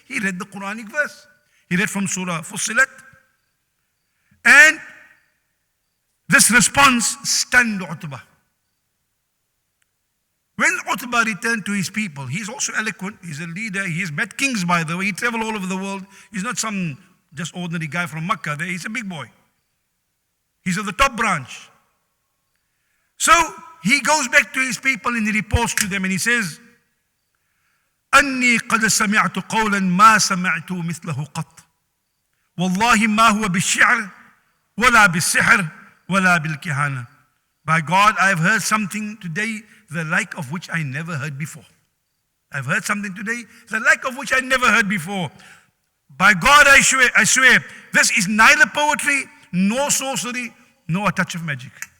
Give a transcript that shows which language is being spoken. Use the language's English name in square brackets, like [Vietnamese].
[English] He read the Quranic verse. He read from Surah Fussilat. And this response stunned Utbah. When Utbah returned to his people, he's also eloquent, he's a leader, he's met kings, by the way, he traveled all over the world. He's not some just ordinary guy from Makkah there, he's a big boy. He's of the top branch. So he goes back to his people and he reports to them and he says, [Arabic] أني قد سمعت قولا ما سمعت مثله قط والله ما هو بالشعر ولا بالسحر ولا بالكهانة. [English] By God, I've heard something today, the like of which I never heard before. I've heard something today, the like of which I never heard before. By God, I swear, this is neither poetry, nor sorcery, nor a touch of magic.